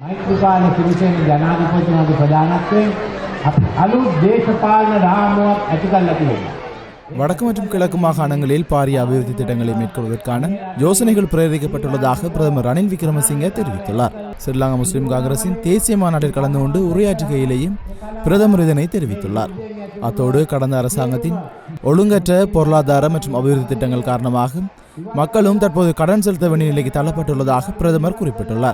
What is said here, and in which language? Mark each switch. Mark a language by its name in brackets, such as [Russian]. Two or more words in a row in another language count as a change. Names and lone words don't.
[Sinhala] මෛත්‍රීපාල සිරිසේන ජනාධිපතිතුමාගේ ප්‍රධානත්වයෙන් අලුත් දේශපාලන රාමුවක් ඇති කරලා තියෙනවා. [Tamil] வடக்கு மற்றும் கிழக்கு மாகாணங்களில் பாரிய அபிவிருத்தி திட்டங்களை மேற்கொள்வதற்கான யோசனைகள் பிரேரிக்கப்பட்டுள்ளதாக பிரதமர் ரணில் விக்ரமசிங்கே தெரிவித்துள்ளார். ஸ்ரீலங்கா முஸ்லிம் காங்கிரசின் தேசிய மாநாட்டில் கலந்து கொண்டு உரையாற்றுகையிலேயும் பிரதமர் இதனை தெரிவித்துள்ளார். அத்தோடு கடந்த அரசாங்கத்தின் ஒழுங்கற்ற பொருளாதார மற்றும் அபிவிருத்தி திட்டங்கள் காரணமாக மக்களும் தற்போது கடன் செலுத்த வேண்டிய நிலைக்கு தள்ளப்பட்டுள்ளதாக பிரதமர் குறிப்பிட்டுள்ளார்.